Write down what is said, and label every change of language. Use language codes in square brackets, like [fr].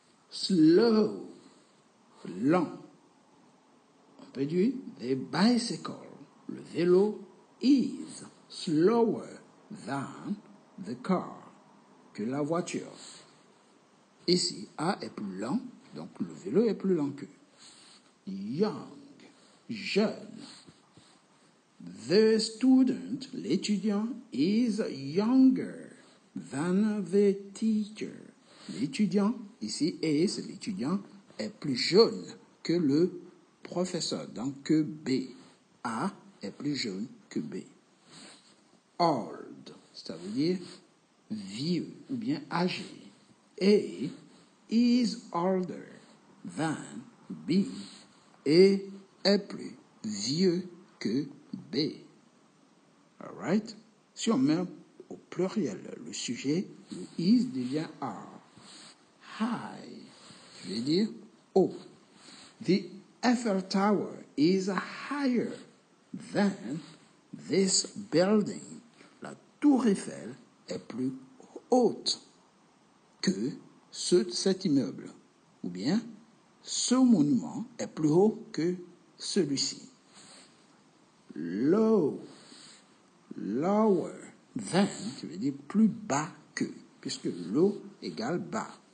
[en] Slow, [fr] lent. On peut dire [en] the bicycle, [fr] le vélo, [en] is slower than the car, [fr] que la voiture. Ici, A est plus lent, donc le vélo est plus lent que. [en] Young, jeune. The student, l'étudiant, is younger than the teacher. [fr] L'étudiant, ici, A, c'est l'étudiant, est plus jeune que le professeur, donc que B. A est plus jeune que B. Old, ça veut dire vieux ou bien âgé. [en] A is older than B. [fr] A est plus vieux que B. [en] All right? [fr] Si on met au pluriel le sujet, le is devient are. High, je veux dire haut. [en] The Eiffel Tower is higher than this building. [fr] La tour Eiffel est plus haute que cet immeuble. Ou bien, ce monument est plus haut que celui-ci. [en] Low, lower than, [fr] qui veut dire plus bas que, puisque low égale bas.